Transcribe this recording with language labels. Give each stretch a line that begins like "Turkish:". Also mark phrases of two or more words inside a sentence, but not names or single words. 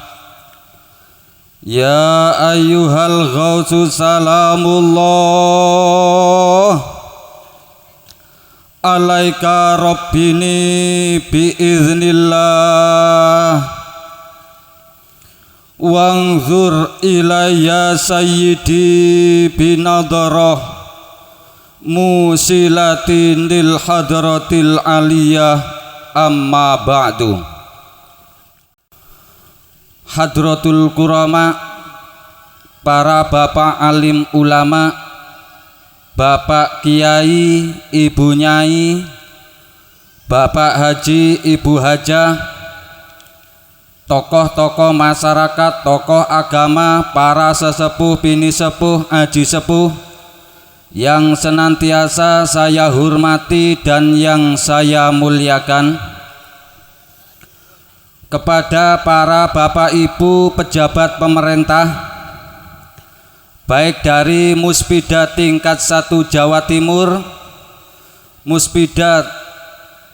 Arabic: يا أيها الغوث سلام الله عليك ربني بإذن الله وانظر إلي سيدي بنظرة موصلة للحضرة العلية، أما بعد. حضرة الكرماء,
Indonesian: para bapak alim ulama, bapak kiai, ibu nyai, bapak haji, ibu hajah, tokoh-tokoh masyarakat, tokoh agama, para sesepuh, bini sepuh, aji sepuh yang senantiasa saya hormati dan yang saya muliakan, kepada para bapak ibu pejabat pemerintah, baik dari Muspida tingkat 1 Jawa Timur, Muspida tingkat